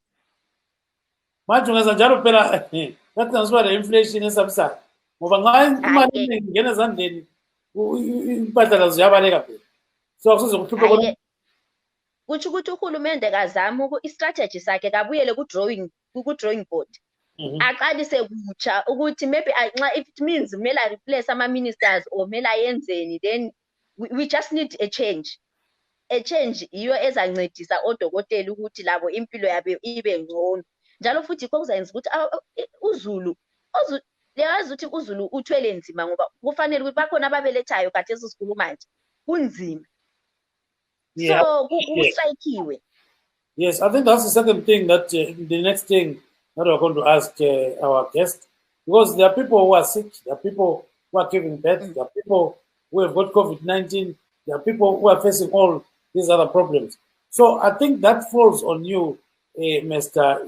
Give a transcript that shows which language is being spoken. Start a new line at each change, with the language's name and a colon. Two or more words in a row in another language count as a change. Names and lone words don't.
North Ndebele: Manje ungenza njalo phela kathi ngisuba le-inflation esabisayo ngoba nxa imali eningi ingena ezandleni impahla lazo ziyabaleka phela, so akusoze kuhluphe. Kutsho ukuthi uhulumende kazama i-strategy sakhe kabuyele ku-drawing board aqalise kutsha ukuthi
English: maybe if it means
North Ndebele: kumele replace ama-ministers or kumele ayenzeni,
English: then we just need a change. A change
North Ndebele: iyo ezancedisa odokotela ukuthi labo impilo yabo ibe ngcono. Njalo futhi yikho kuzayenza ukuthi uZulu liyazi ukuthi uZulu uthwele nzima ngoba kufanele ukuthi bakhona ababelethayo kade esikhuluma manje kunzima. So kusayikiwe.
English: Yes, I think that's the second thing that the next thing that we're going to ask our guest, because there are people who are sick, there are people who are giving birth, there are people who have got COVID-19, there are people who are facing all these other problems. So I think that falls on you, Mr.